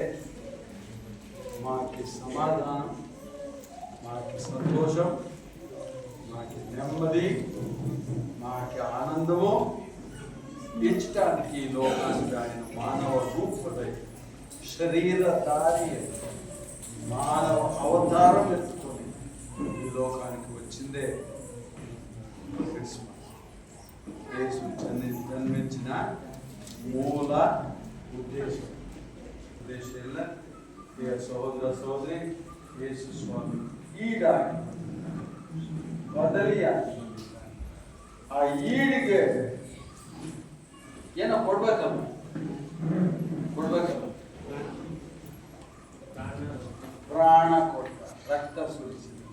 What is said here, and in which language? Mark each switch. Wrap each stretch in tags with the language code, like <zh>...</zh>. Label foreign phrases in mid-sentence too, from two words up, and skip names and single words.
<te>మాకి సమాధానం, మాకి సంతోషం, మాకి నెమ్మది, మాకి ఆనందము ఇచ్చటానికి ఈ లోకానికి ఆయన మానవ రూపుడై, శరీరధారి, మానవ అవతారం ఎత్తుకొని ఈ లోకానికి వచ్చిందే క్రిస్మస్. యేసు జన్మించిన మూల ఉద్దేశం. సహోదర సహోదరి, యేసు స్వామి</te> <kn>ಈಡಾಗಿ ಬದಲಿಯಾಗಿ ಆ ಈಡಿಗೆ ಏನೋ ಕೊಡ್ಬೇಕಲ್ಲ, ಪ್ರಾಣ ಕೊಟ್ಟ, ರಕ್ತ ಸುರಿಸಿ.</kn>